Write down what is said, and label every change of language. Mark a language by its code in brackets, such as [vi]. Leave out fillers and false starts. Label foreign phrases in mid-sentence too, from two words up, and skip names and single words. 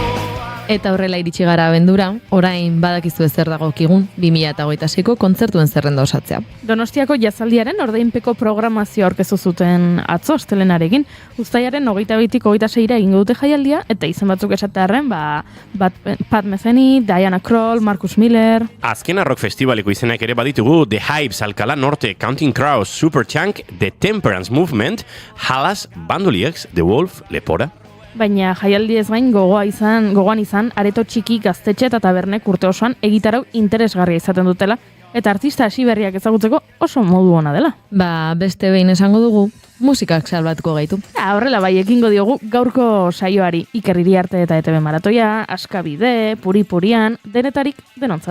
[eu] Eta horrela iritsi gara abendura, orain badakizu zer dagokigun 2026ko kontzertuen zerrenda osatzea. Donostiako jazaldiaren ordeinpeko programazio aurkeztu zuten atzo ostelenarekin, uztailaren 22tik 26ra egingo dute jaialdia, eta izen batzuk esatearren, Pat Metheny, Diana Krall, Marcus Miller. Azkena rock festivaleko izenak ere baditugu The Hypes, Alcalá Norte, Counting Crows, Superchunk, The Temperance Movement, Halas, Bandoliers, The Wolf, Lepora baina jaialdi ez gain gogoan izan areto txiki gaztetxe eta tabernek urte osoan egitarau interesgarria izaten dutela, eta artista hasi berriak ezagutzeko oso modu ona dela. Ba, beste behin esango dugu, musikak salbatuko gaitu. Horrela bai, ekingo diogu gaurko saioari Iker Iriarte eta ETB Maratoia, Askabide, Puri-Purian, denetarik denontzat.